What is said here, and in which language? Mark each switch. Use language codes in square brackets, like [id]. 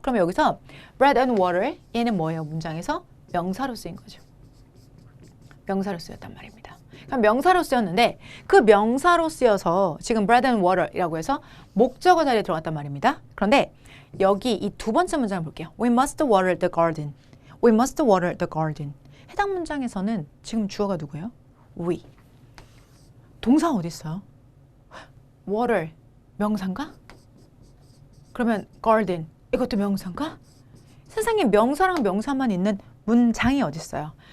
[ko] 그러면 여기서 bread and water 얘는 뭐예요? 문장에서 명사로 쓰인 거죠. 명사로 쓰였단 말입니다. 그럼 명사로 쓰였는데 그 명사로 쓰여서 지금 bread and water이라고 해서 목적어 자리에 들어갔단 말입니다. 그런데 여기 이 두 번째 문장을 볼게요. [en] We must water the garden. We must water the garden. [ko] 해당 문장에서는 지금 주어가 누구예요? We. 동사 어디 있어요? water 명사인가? 그러면 garden 이것도 명사인가? 세상에 명사랑 명사만 있는 문장이 어디 있어요?